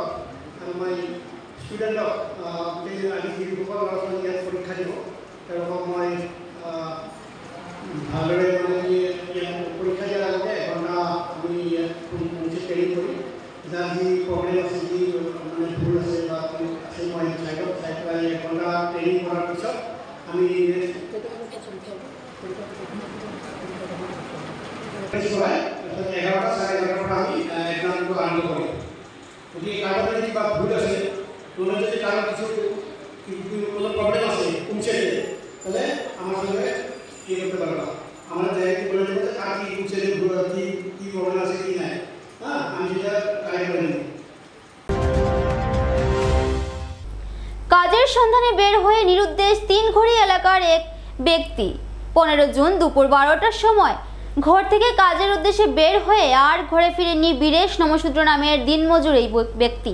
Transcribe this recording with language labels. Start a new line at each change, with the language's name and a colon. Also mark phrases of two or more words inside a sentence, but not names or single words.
Assamese: আৰু মই ষ্টুডেণ্টক আজি যিসকল ল'ৰা ছোৱালী ইয়াত পৰীক্ষা দিব, তেওঁলোকক মই ভালদৰে মানে পৰীক্ষা দিয়াৰ আগতে এঘণ্টা আমি নিজে ট্ৰেইনিং কৰি যাৰ যি প্ৰব্লেম আছে, যি মানে ভুল আছে বা আছে, মই চাইডত চাই পেলাই এঘণ্টা ট্ৰেইনিং কৰাৰ পিছত আমি 11টা 11:30 পৰা আমি এক্সামটো আৰম্ভ কৰিম। গতিকে কাৰোবাৰ যদি কিবা ভুল আছে, কোনো যদি কাৰোবাৰ কিছু কোনো প্ৰব্লেম আছে কোনচেলে,
Bangla: তাহলে আমার সঙ্গে কি করতে পারবা, আমরা ডাইরেক্ট বলে দেবো যে কার কি কোনচেলে ভুল আছে, কি প্রবলেম আছে কি নাই। হ্যাঁ, আমি সেটা কারেক্ট করে দেবো। কাজের সন্ধানে বের হয়ে নিরুদ্দেশ তিনঘড়ি এলাকার এক ব্যক্তি 15 জুন দুপুর 12টার সময় ঘর থেকে কাজের উদ্দেশ্যে বের হয়ে আর ঘরে ফিরেনি বীরেশ নমশূদ্র নামের দিনমজুর এই ব্যক্তি।